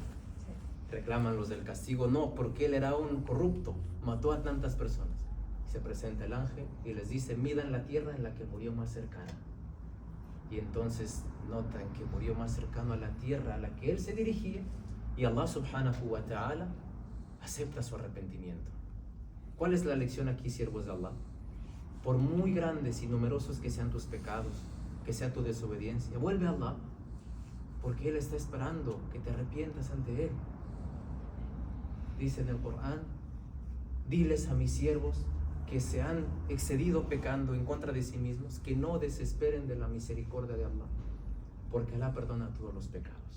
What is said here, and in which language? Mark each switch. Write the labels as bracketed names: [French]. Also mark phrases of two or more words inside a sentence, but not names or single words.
[Spanish] Reclaman los del castigo, no, porque él era un corrupto, mató a tantas personas. Se presenta el ángel y les dice, midan la tierra en la que murió más cercana. Y entonces notan que murió más cercano a la tierra a la que él se dirigía, y Allah [Arabic] سبحانه وتعالى [Spanish] acepta su arrepentimiento. ¿Cuál es la lección aquí, siervos de Allah? Por muy grandes y numerosos que sean tus pecados, que sea tu desobediencia, vuelve a Allah, porque Él está esperando que te arrepientas ante Él. Dice en el Corán, diles a mis siervos que se han excedido pecando en contra de sí mismos, que no desesperen de la misericordia de Allah, porque Allah perdona todos los pecados.